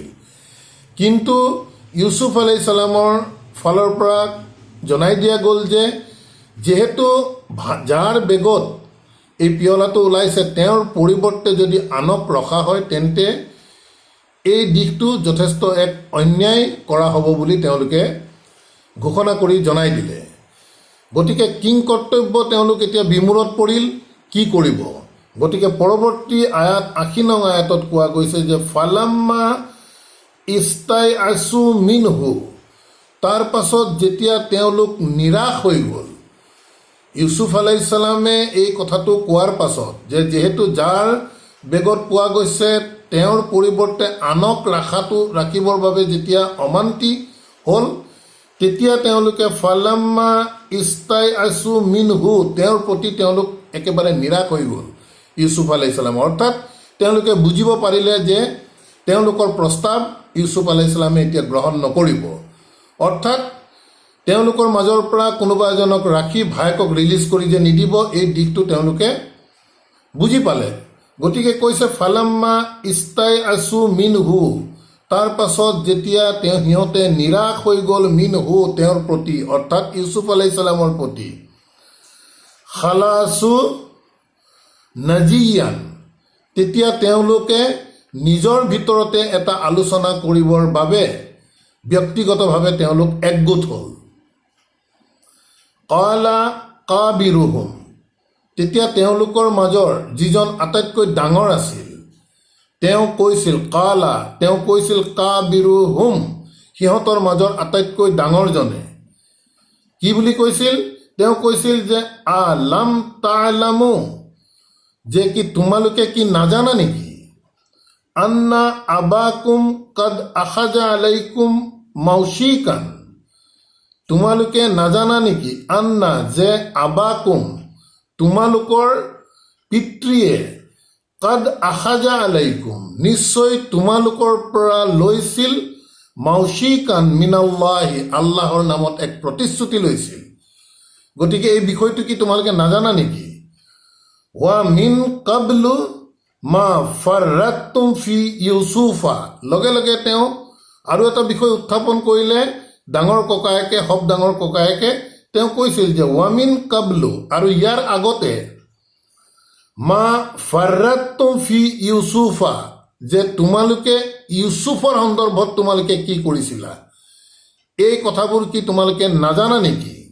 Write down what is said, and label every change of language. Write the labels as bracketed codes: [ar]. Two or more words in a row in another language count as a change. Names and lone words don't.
[as] কিন্তু ইউছুফ আলাইহিছ সালামৰ ফালৰ পৰা জনাই দিয়া গ'ল যে যিহেতু যাৰ বেগত এই পিয়লাটো ওলাইছে তেওঁৰ পৰিৱৰ্তে যদি আনক ৰখা হয় তেন্তে এই দিশটো যথেষ্ট এক অন্যায় কৰা হ'ব বুলি তেওঁলোকে ঘোষণা কৰি জনাই দিলে। গতিকে কিং কৰ্তব্য তেওঁলোক এতিয়া বিমূৰত পৰিল, কি কৰিব। গতিকে পৰৱৰ্তী আয়াত 80 নং আয়াতত কোৱা গৈছে যে [ar] فلما استيأسوا منه, [as] তাৰ পাছত যেতিয়া তেওঁলোক নিৰাশ হৈ গ'ল, ইউছুফ আলাইহিছ সালামে এই কথাটো কোৱাৰ পাছত যে যিহেতু যাৰ বেগত পোৱা গৈছে তেওঁৰ পৰিৱৰ্তে আনক ৰাখিবৰ বাবে যেতিয়া অমান্তি হ'ল, তেতিয়া তেওঁলোকে [ar] فلما استيأسوا منه, [as] তেওঁৰ প্ৰতি তেওঁলোক একেবাৰে নিৰাশ হৈ গ'ল ইউছুফ আলাইহিছ সালাম। অৰ্থাৎ তেওঁলোকে বুজিব পাৰিলে যে তেওঁলোকৰ প্ৰস্তাৱ ইউছুফ আলাইহিছ সালামে এতিয়া গ্ৰহণ নকৰিব, অৰ্থাৎ তেওঁলোকৰ মাজৰ পৰা কোনোবা এজনক ৰাখি ভায়েকক ৰিলিজ কৰি যে নিদিব, এই দিশটো তেওঁলোকে বুজি পালে। গতিকে কৈছে [ar] فلما استيأسوا منه, [as] তাৰ পাছত যেতিয়া সিহঁতে নিৰাশ হৈ গ'ল মিনহু, তেওঁৰ প্ৰতি অৰ্থাৎ ইউছুফ আলাইহিছ সালামৰ প্ৰতি, [ar] خلصوا نجيا, [as] তেতিয়া তেওঁলোকে নিজৰ ভিতৰতে এটা আলোচনা কৰিবৰ বাবে ব্যক্তিগতভাৱে তেওঁলোক একগোট হ'ল। [ar] قال كبيرهم, [as] তেতিয়া তেওঁলোকৰ মাজৰ যিজন আটাইতকৈ ডাঙৰ আছিল তেওঁ কৈছিল কাবিৰুহুম, সিহঁতৰ মাজৰ আটাইতকৈ ডাঙৰজনে কি বুলি কৈছিল? তেওঁ কৈছিল যে [ar] ألم تعلموا, [as] যে কি তোমালোকে কি নাজানা নেকি? [ar] أن أباكم قد أخذ عليكم موثقا, [as] তোমালোকে নাজানা নেকি? আন্না, যে আবাকুম, তোমালোকৰ পিতৃয়ে, [ar] قد أخذ عليكم, [as] নিশ্চয় তোমালোকৰ পৰা লৈছিল, [ar] موثقا من الله, [as] আল্লাহৰ নামত এক প্ৰতিশ্ৰুতি লৈছিল। গতিকে এই বিষয়টো কি তোমালোকে নাজানা নেকি? [ar] ومن قبل ما فرطتم في يوسف, [as] লগে লগে তেওঁ আৰু এটা বিষয় উত্থাপন কৰিলে। ডাঙৰ ককায়েকে তেওঁ কৈছিল যে [ar] ومن قبل, [as] আৰু ইয়াৰ আগতে, [ar] ما فرطتم في يوسف, [as] যে তোমালোকে ইউছুফৰ সন্দৰ্ভত তোমালোকে কি কৰিছিলা, এই কথাবোৰ কি তোমালোকে নাজানা নেকি?